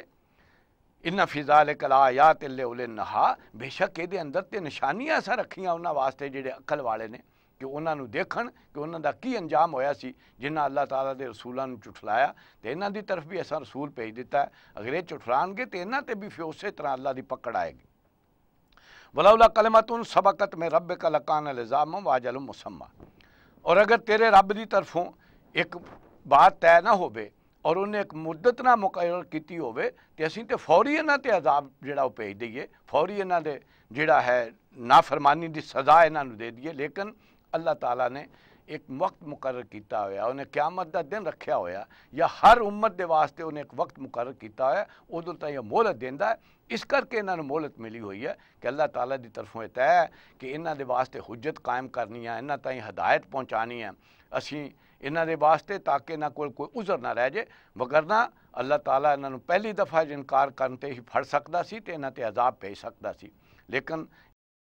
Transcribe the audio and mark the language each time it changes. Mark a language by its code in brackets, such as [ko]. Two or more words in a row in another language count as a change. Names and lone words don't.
[ar] إن في ذلك لآيات لأولي النهى, [pa] ਬੇਸ਼ੱਕ ਇਹਦੇ ਅੰਦਰ ਤੇ ਨਿਸ਼ਾਨੀਆਂ ਅਸਾਂ ਰੱਖੀਆਂ ਉਹਨਾਂ ਵਾਸਤੇ ਜਿਹੜੇ ਅਕਲ ਵਾਲੇ ਨੇ, ਕਿ ਉਹਨਾਂ ਨੂੰ ਦੇਖਣ ਕਿ ਉਹਨਾਂ ਦਾ ਕੀ ਅੰਜਾਮ ਹੋਇਆ ਸੀ ਜਿਨ੍ਹਾਂ ਅੱਲਾਹ ਤਾਲਾ ਦੇ ਰਸੂਲਾਂ ਨੂੰ ਝੁਠਲਾਇਆ, ਤੇ ਇਹਨਾਂ ਦੀ ਤਰਫ ਵੀ ਅਸਾਂ ਰਸੂਲ ਭੇਜ ਦਿੱਤਾ ਹੈ। ਅਗਰ ਇਹ ਝੁਠਲਾਣਗੇ ਤੇ ਇਹਨਾਂ ਤੇ ਵੀ ਫਿਰ ਉਸੇ ਤਰ੍ਹਾਂ ਅੱਲਾਹ ਦੀ ਪਕੜ ਆਏਗੀ। [ar] ولولا كلمة سبقت من ربك لكان لزاما وأجل مسمى, [pa] اور اگر تیرے رب کی طرفوں ایک بات طے نہ ہووے اور انہیں ایک مدت نہ مقرر کی ہووے تو اسیں تے فوری انہاں تے عذاب جہڑا وہ بھیج دئیے، فوری انہاں دے جہڑا ہے نافرمانی کی سزا انہاں نوں دے دئیے. لیکن اللہ تعالیٰ نے ایک وقت مقرر کیا ہویا، انہیں قیامت کا دن رکھا ہویا، یا ہر امت کے واسطے انہیں ایک وقت مقرر کیا ہویا، اودوں تائیں مہلت دیندا ہے. اس کرکے انہوں نے مہلت ملی ہوئی ہے کہ اللہ تعالیٰ کی طرفوں طے ہے کہ انہاں دے واسطے حجت قائم کرنی ہے، انہاں تائیں ہدایت پہنچانی ہے، اسیں انہاں دے واسطے تاکہ انہاں کول کوئی عذر نہ رہ جائے، وگرنہ اللہ تعالیٰ انہاں نوں پہلی دفعہ انکار کرن تے ہی پھڑ سکدا سی تے انہاں تے عذاب بھیج سکدا سی، لیکن